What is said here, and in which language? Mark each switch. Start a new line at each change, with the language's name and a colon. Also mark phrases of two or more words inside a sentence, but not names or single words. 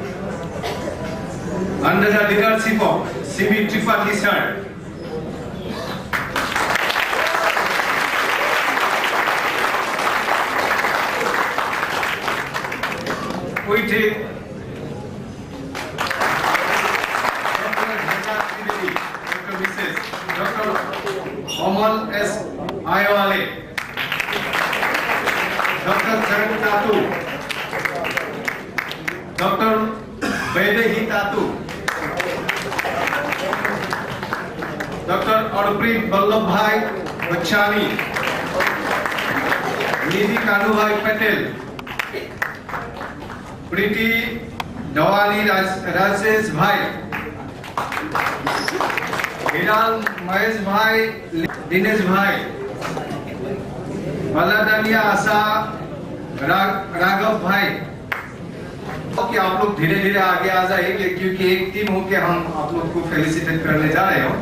English: under the leadership of CB Tripathi sir, we take Dr. Amal S. Ayawale, Dr. Charan Tatu, Dr. Vaidehi Tatu, Dr. Arpreet Vallabhbhai Bachchani,
Hindi: Nidhi Kanubhai Patel, Priti Dawali Rajesh Bhai, हिराल महेश भाई, दिनेश भाई, बल्लादानिया आशा, राघव भाई, कि आप लोग धीरे धीरे आगे आ जाइए क्योंकि एक टीम होके हम आप लोग को फेलिसिटेट करने जा रहे हो.